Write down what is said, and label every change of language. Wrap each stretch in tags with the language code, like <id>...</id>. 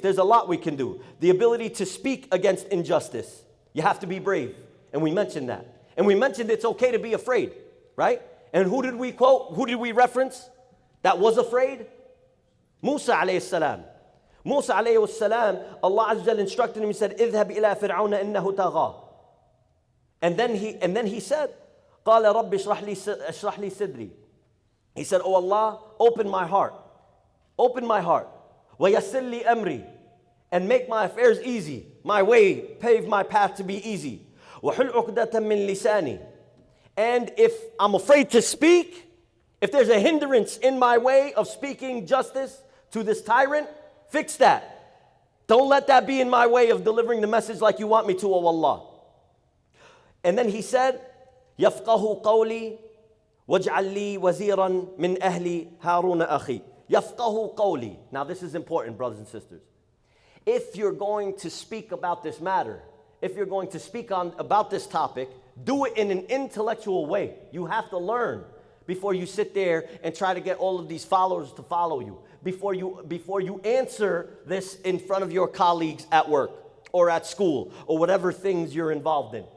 <en>There's a lot we can do. The ability to speak against injustice. You have to be brave. And we mentioned that. And we mentioned it's okay to be afraid, right? And who did we quote? Who did we reference that was afraid? Musa alayhi salam. Musa alayhi salam, Allah Azza wa Jalla instructed him, he said,</en> <ar>اذهب إلى فرعون إنه طغى.</ar> <en>And then he said,</en> <ar>قال رب اشرح لي صدري.</ar> <en>He said, oh Allah, open my heart. Open my heart.</en> <ar>ويسر لي أمري.</ar> <en>And make my affairs easy. My way, pave my path to be easy.</en> <ar>وحل عقدة من لساني.</ar> <en>And if I'm afraid to speak, if there's a hindrance in my way of speaking justice to this tyrant, fix that. Don't let that be in my way of delivering the message like you want me to, oh Allah. And then he said,</en> <ar>يفقه قولي واجعل لي وزيرا من أهلي هارون أخي. يفقه قولي.</ar> <en>Now this is important, brothers and sisters. If you're going to speak about this matter, if you're going to speak about this topic, do it in an intellectual way. You have to learn before you sit there and try to get all of these followers to follow you. Before you answer this in front of your colleagues at work or at school or whatever things you're involved in.</en>